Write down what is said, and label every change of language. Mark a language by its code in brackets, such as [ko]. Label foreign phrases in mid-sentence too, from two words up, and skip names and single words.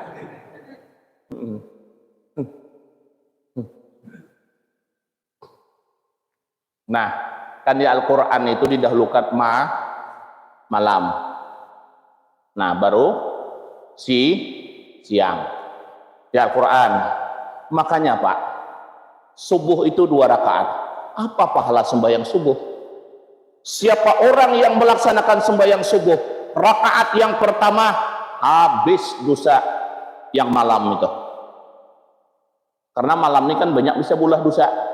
[id] Nah, kan di Al-Quran itu didahulukan malam. Nah, baru siang di Al-Quran. Makanya Pak, subuh itu 2 rakaat. Apa pahala sembahyang subuh? Siapa orang yang melaksanakan sembahyang subuh, rakaat yang pertama habis dosa yang malam itu. Karena malam ini kan banyak bisa bulah dosa.